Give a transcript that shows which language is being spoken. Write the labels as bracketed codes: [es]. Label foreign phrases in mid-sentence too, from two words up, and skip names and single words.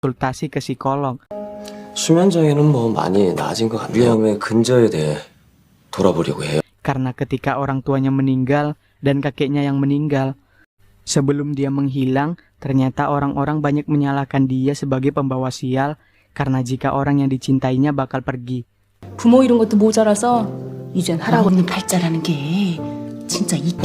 [id] konsultasi ke psikolog. [ko] 수면 장애는 뭐 많이 나아진 것 같아요. 위험의 근저에 대해 돌아보려고 해요. [id] Karena ketika orang tuanya meninggal dan kakeknya yang meninggal, sebelum dia menghilang, ternyata orang-orang banyak menyalahkan dia sebagai pembawa sial karena jika orang yang dicintainya bakal pergi. [ko] 부모 이런 것도 모자라서 이젠 할아버님 팔자라는 게 진짜 있긴.